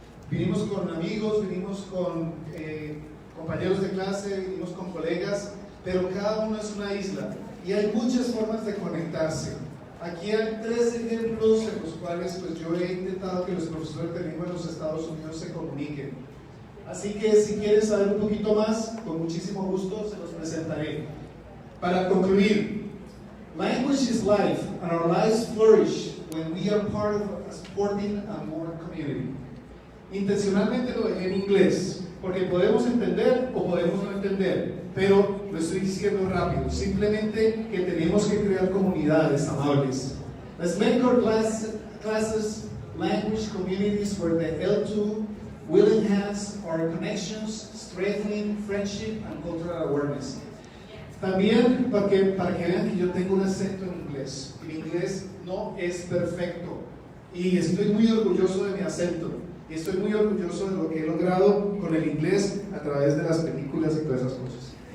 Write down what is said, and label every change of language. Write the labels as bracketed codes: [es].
[es] Vinimos con amigos, vinimos con compañeros de clase, vinimos con colegas, pero cada uno es una isla y hay muchas formas de conectarse. Aquí hay 3 ejemplos en los cuales pues, yo he intentado que los profesores de lengua en los Estados Unidos se comuniquen. Así que si quieren saber un poquito más, con muchísimo gusto se los presentaré. Para concluir, [en] language is life and our lives flourish when we are part of a supporting and more community. [es] Intencionalmente lo dejé en inglés, porque podemos entender o podemos no entender, pero lo estoy diciendo rápido, simplemente que tenemos que crear comunidades amables. [en] Let's make our classes language communities where the L2 will enhance our connections, strengthening friendship and cultural awareness. [es] También para que vean que yo tengo un acento en inglés. Mi inglés no es perfecto y estoy muy orgulloso de mi acento. y estoy muy orgulloso de lo que he logrado con el inglés a través de las películas y todas esas cosas.